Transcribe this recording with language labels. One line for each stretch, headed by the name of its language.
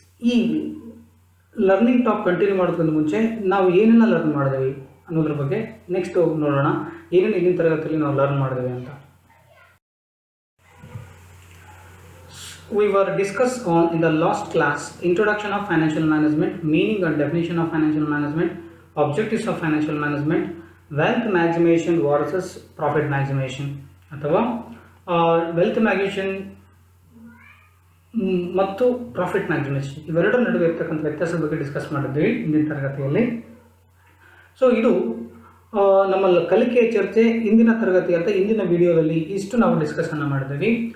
Kannada: ಈ learning talk continue ಮಾಡೋದಕ್ಕಿಂತ ಮುಂಚೆ ನಾವು ಏನೆಲ್ಲ ಲರ್ನ್ ಮಾಡಿದ್ವಿ ಅನ್ನೋದ್ರ ಬಗ್ಗೆ ನೆಕ್ಸ್ಟ್ ನೋಡೋಣ. ಏನೇನು ಇಂದಿನ ತರಗತಿಯಲ್ಲಿ ನಾವು ಲರ್ನ್ ಮಾಡಿದ್ವಿ ಅಂತ.
English: We were discussed on in the last class introduction of financial management, meaning and definition of financial management, objectives of financial management, wealth maximization versus profit maximization
Kannada: ಅಥವಾ wealth maximization ಮತ್ತು profit maximisation ಇವೆರಡರ ನಡುವೆ ಇರ್ತಕ್ಕಂಥ ವ್ಯತ್ಯಾಸದ ಬಗ್ಗೆ discuss ಮಾಡಿದ್ವಿ ಇಂದಿನ ತರಗತಿಯಲ್ಲಿ. ಸೊ ಇದು ನಮ್ಮ ಕಲಿಕೆಯ ಚರ್ಚೆ ಇಂದಿನ ತರಗತಿ ಅಂತ ಇಂದಿನ ವಿಡಿಯೋದಲ್ಲಿ ಇಷ್ಟು ನಾವು ಡಿಸ್ಕಷನ್ ಮಾಡಿದ್ವಿ.